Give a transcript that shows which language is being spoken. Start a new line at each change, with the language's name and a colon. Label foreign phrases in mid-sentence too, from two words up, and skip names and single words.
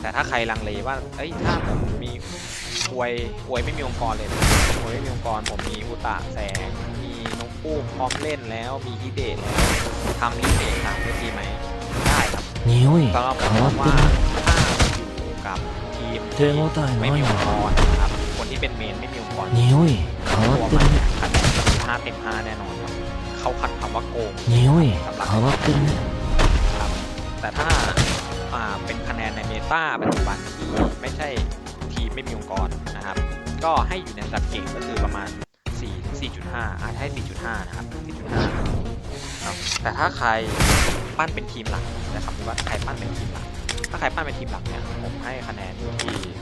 Thai: แต่ถ้าใครลังเลว่าเอ้ยถ้าผมมีอวยไม่มีองค์กรเลยนะอวยไม่มีองค์กรผมมีอุตะแสงมีน้องปู้พร้อมเล่นแล้วมีฮิเดะแล้วทำลิเดะ3ได้ดีไหมได้ครับ
Japanese: 匂い
Thai: สำหรับผม
Japanese: 変わ
Thai: มอง
Japanese: って
Thai: ว่า
Japanese: るね
Thai: ถ้าอยู่กับทีม
Japanese: 手応え
Thai: ไม่
Japanese: ない
Thai: มี
Japanese: な
Thai: องค์กรนะครับคนที่เป็นเมนไม่มีองค์กร
Japanese: 匂い変わ
Thai: ตัว
Japanese: って
Thai: มัน
Japanese: るね
Thai: คะแนนคือ5 เต็ม 5แน่นอนครับเขาขัดคำว่าโกง
Japanese: 匂い
Thai: สำหรับ
Japanese: 変わってるね
Thai: ครับแต่ถ้าเป็นคะแนนในเมตาปัจจุบันที่ไม่ใช่ทีมไม่มีองค์กรนะครับก็ให้อยู่ในระดับเก่งก็คือประมาณ4 ถึง 4.5 อาจจะให้ 4.5 นะครับ 4.5 ครับแต่ถ้าใครปั้นเป็นทีมหลักนะครับว่าใครปั้นเป็นทีมหลัก ถ้าใครปั้นเป็นทีมหลักเนี่ยผมให้คะแนนอยู่ที่